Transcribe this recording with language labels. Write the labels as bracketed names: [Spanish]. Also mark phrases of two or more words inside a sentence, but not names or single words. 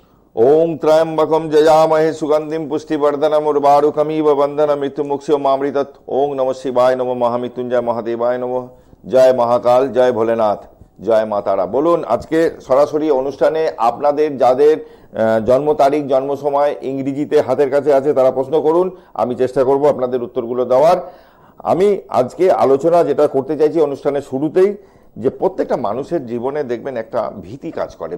[Sanskrit] ओं त्र्यंबकम जयामहे सुगंधिम पुष्टिवर्धनम उर्वारुकमिव बंधन मृत्युमुक्षो मामृतत्। ओं नमः शिवाय नमः महामृत्युंजय महादेवाय नमः। जय महाकाल, जय भोलेनाथ, जय मातारा। [Bangla] বলুন আজকে সরাসরি অনুষ্ঠানে আপনাদের যাদের জন্ম তারিখ জন্ম সময় ইংরেজিতে হাতের কাছে আছে তারা প্রশ্ন করুন, আমি চেষ্টা করব আপনাদের উত্তরগুলো দেওয়ার। আমি আজকে আলোচনা যেটা করতে চাইছি অনুষ্ঠানের শুরুতেই, যে প্রত্যেকটা মানুষের জীবনে দেখবেন একটা ভীতি কাজ করে।